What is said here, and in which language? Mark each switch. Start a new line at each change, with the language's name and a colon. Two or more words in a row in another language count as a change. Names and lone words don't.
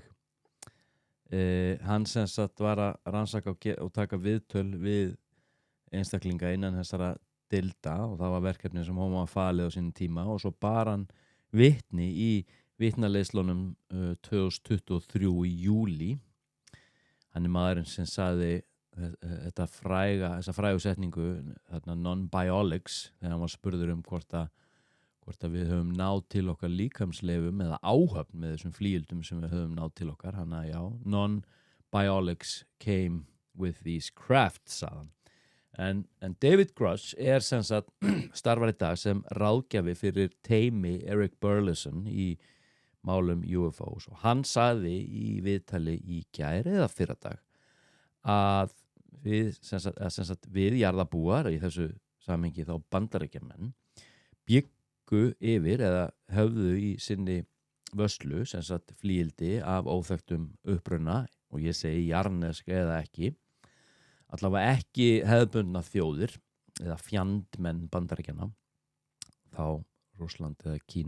Icelandic: Hann sem sagt var að rannsaka og taka viðtöl við einstaklinga innan þessara deilda og það var verkefni sem hann var falið á sínum tíma og svo bar hann vitni í vitnaleiðslunum 2023 í júli. Hann maðurinn sem sagði þessa frægu setningu, non-biologics, þegar hann var spurður hvort að við höfum náð til okkar líkamsleifum eða áhöfn með þessum flygildum sem við höfum náð til okkar. Hann að já,
English: non-biologics came with these crafts,
Icelandic: sagði hann. En David Grush sem sagt starfar í dag sem ráðgjafi fyrir teymi Eric Burleson í málum UFOs og hann sagði í viðtali í gær eða fyrradag að við jarðarbúar í þessu samhengi þá bandaríkjamenn byggu yfir eða höfðu í sinni vörslu sem sagt flygildi af óþekktum uppruna og ég segi jarðnesk eða ekki, allavega ekki hefðbundna þjóðir eða fjandmenn bandaríkjanna, þá Rússland eða Kína.